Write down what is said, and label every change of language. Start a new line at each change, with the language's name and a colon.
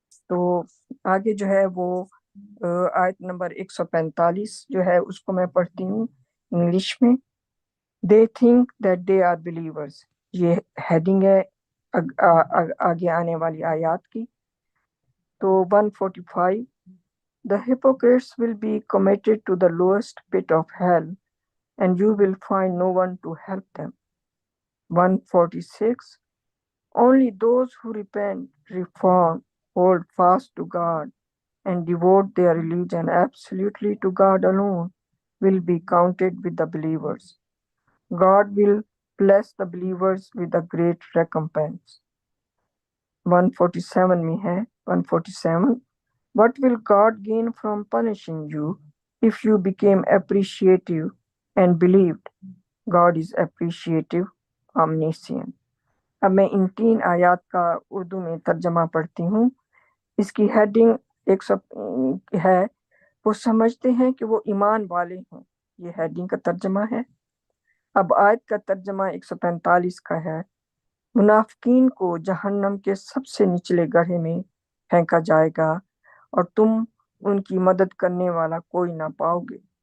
Urdu: تو آگے جو ہے وہ آیت نمبر 145 جو ہے اس کو میں پڑھتی ہوں انگلش میں۔
English: They think that they are believers،
Urdu: یہ ہیڈنگ ہے آگے آنے والی آیات کی۔
English: تو 145، The hypocrites will be committed to the lowest pit of hell, and you will find no one to help them. 146, Only those who repent, reform, hold fast to God, and devote their religion absolutely to God alone will be counted with the believers. God will bless the believers with a great recompense.
Urdu: 147 میں ہے 147.
English: What will God gain from punishing you if you became appreciative and believed God is appreciative, omniscient.
Urdu: اب میں ان 3 آیات کا اردو میں ترجمہ پڑھتی ہوں. اس کی ہیڈنگ 100 ہے، وہ سمجھتے ہیں کہ وہ ایمان والے ہیں. یہ ہیڈنگ کا ترجمہ ہے. اب آیت کا ترجمہ 145 کا ہے. منافقین کو جہنم کے سب سے نچلے گڑھے میں پھینکا جائے گا اور تم ان کی مدد کرنے والا کوئی نہ پاؤ گے.